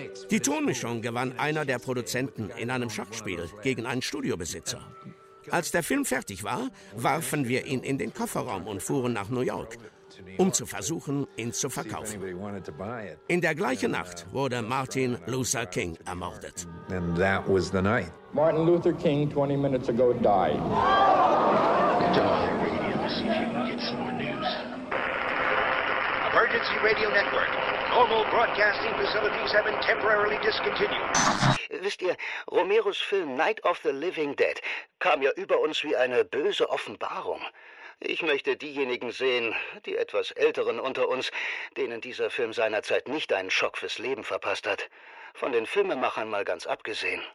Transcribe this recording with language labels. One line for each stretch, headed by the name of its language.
German: Die Tonmischung gewann einer der Produzenten in einem Schachspiel gegen einen Studiobesitzer. Als der Film fertig war, warfen wir ihn in den Kofferraum und fuhren nach New York, um zu versuchen, ihn zu verkaufen. In der gleichen Nacht wurde Martin Luther King ermordet.
English: And that was the night. Martin Luther King, 20 minutes ago, died. Die on the radio to see if you can get some more news. Emergency radio network. Normal broadcasting facilities have been temporarily discontinued.
German: Wisst ihr, Romeros Film Night of the Living Dead kam ja über uns wie eine böse Offenbarung. Ich möchte diejenigen sehen, die etwas Älteren unter uns, denen dieser Film seinerzeit nicht einen Schock fürs Leben verpasst hat. Von den Filmemachern mal ganz abgesehen.